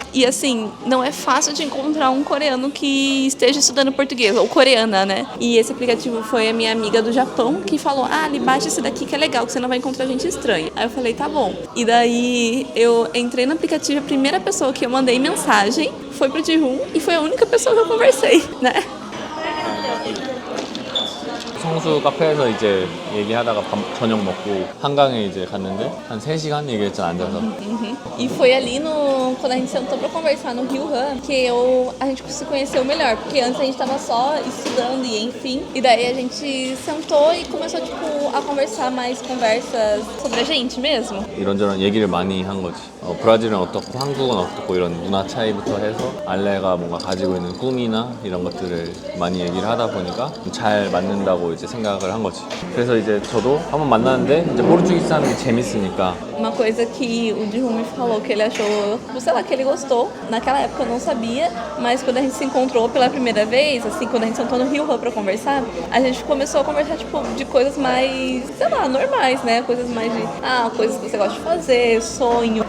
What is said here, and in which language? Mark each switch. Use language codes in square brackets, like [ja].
[pt] E assim, não é fácil de encontrar um coreano que esteja estudando português, ou coreana, né? E esse aplicativo foi a minha amiga do Japão que falou, baixa esse daqui que é legal, que você não vai encontrar gente estranha. Aí eu falei, tá bom. E daí eu entrei no aplicativo, a primeira pessoa que eu mandei mensagem foi pro Ji-hoon e foi a única pessoa que eu conversei, né? [ko] 성수 카페에서 이제 얘기하다가 저녁 먹고 한강에 이제 갔는데 한 3시간 얘기했잖아, 앉아서. [pt] E foi ali quando a gente sentou pra conversar no Rio Han que a gente se conheceu melhor, porque antes a gente tava só estudando e enfim. E daí a gente sentou e começou a conversar mais conversas sobre a gente mesmo. [ko] 이런저런 얘기를 많이 한 거지. 브라질은 어떻고 한국은 어떻고 이런 문화 차이부터 해서 알레가 뭔가 가지고 있는 꿈이나 이런 것들을 많이 얘기를 하다 보니까 잘 맞는다고 이제 생각을 한 거지. 그래서 이제 저도 한번 만났는데 이제 포르투기스 하는 게 재밌으니까. [pt] Uma coisa que o Ji-hoon me falou que ele achou, sei lá, que ele gostou. Naquela época eu não sabia, mas quando a gente se encontrou pela primeira vez, assim, quando a gente sentou no Rio Han pra conversar, a gente começou a conversar, de coisas mais, sei lá, normais, né? Coisas mais de, coisas que você gosta de fazer, sonho.